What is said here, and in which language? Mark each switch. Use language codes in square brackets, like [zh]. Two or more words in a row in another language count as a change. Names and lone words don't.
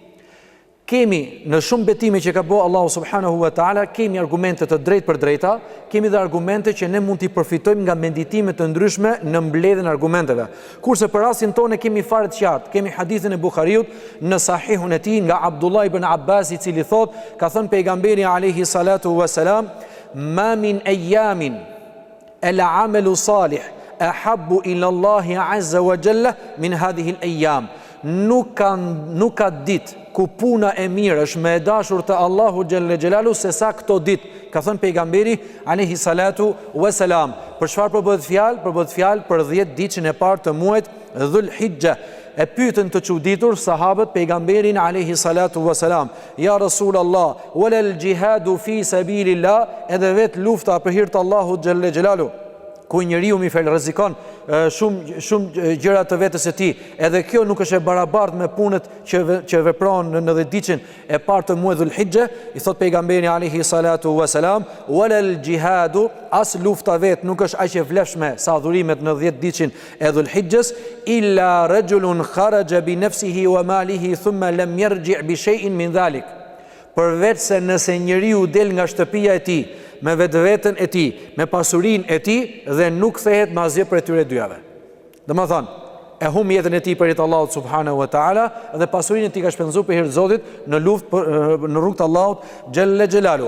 [sq] Kemi në shumë betime që ka bëu Allahu [ar] سبحانه وتعالى, [sq] kemi argumente të drejtë për drejta, kemi dhe argumente që ne mund t'i përfitojmë nga menditime të ndryshme në mbledhjen e argumenteve. Kurse për rastin tonë kemi fare të qartë, kemi hadithin e Buhariut në sahihun e tij nga Abdullah ibn Abbas, i cili thot, ka thënë pejgamberi [ar] عليه الصلاة والسلام: "ما من أيام العمل الصالح أحب إلى الله عز وجل من هذه الأيام." [sq] Nuk ka ditë ku puna e mirë është më e dashur te Allahu [ar] جل جلاله [sq] se sa këto ditë, ka thënë pejgamberi [ar] عليه الصلاة والسلام. [sq] Për çfarë po bëhet fjalë? Po bëhet fjalë për 10 ditën e parë të muajit Dhulhijhe. E pyetën të çuditur sahabët pejgamberin [ar] عليه الصلاة والسلام: "يا رسول الله، ولا الجهاد في سبيل الله?" [sq] Edhe vet lufta për hir të Allahut [ar] جل جلاله, [sq] ku njeriu mi fel rrezikon shumë gjëra të vetes së tij. Edhe kjo nuk është e barabartë me punët që vepron në 10 ditën e parë të muajit Dhulhijhe. I thot pejgamberi [ar] عليه الصلاة والسلام: "ولا الجهاد", [sq] as lufta vet nuk është aq e vlefshme sa adhurimet në 10 ditën e Dhulhijhes, [ar] "إلا رجل خرج بنفسه وماله ثم لم يرجع بشيء من ذلك." [sq] Përveç se nëse njeriu del nga shtëpia e tij me vetveten e tij, me pasurinë e tij, dhe nuk kthehet me asgjë për këtyre dyave. Domethënë, e humb jetën e tij për hir të Allahut [ar] سبحانه وتعالى, [sq] dhe pasurinë e tij ka shpenzuar për hir të Zotit në luftë në rrugt të Allahut [ar] جل جلاله.